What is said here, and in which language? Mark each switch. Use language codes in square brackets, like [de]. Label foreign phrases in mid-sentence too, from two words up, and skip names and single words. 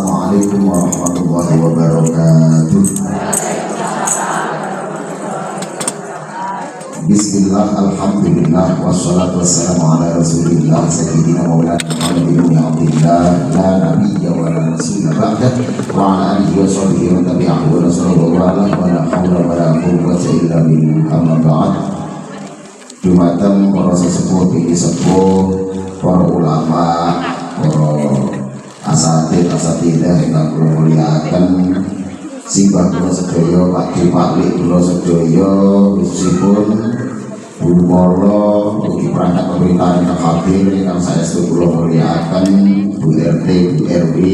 [ar] السلام عليكم ورحمة الله وبركاته. بسم الله، الحمد لله، والصلاة والسلام على رسول الله سيدنا مولانا محمد بن عبد الله لا نبي ولا رسول بعده وعلى آله وصحبه وتابعه وصلى الله عليه ولا حول ولا قوة إلا بالله، أما بعد. [jv] Dumateng para sesepuh bini sepuh, para ulama, para asatidah ingkang kula mulyakaken, simbah kula sedaya, Pakde Paklik kula sedaya, khususipun Bu Molo, ugi [id] perangkat pemerintahan [jv] ingkang hadir ingkang saestu kula mulyakaken, Bu RT, Bu RW,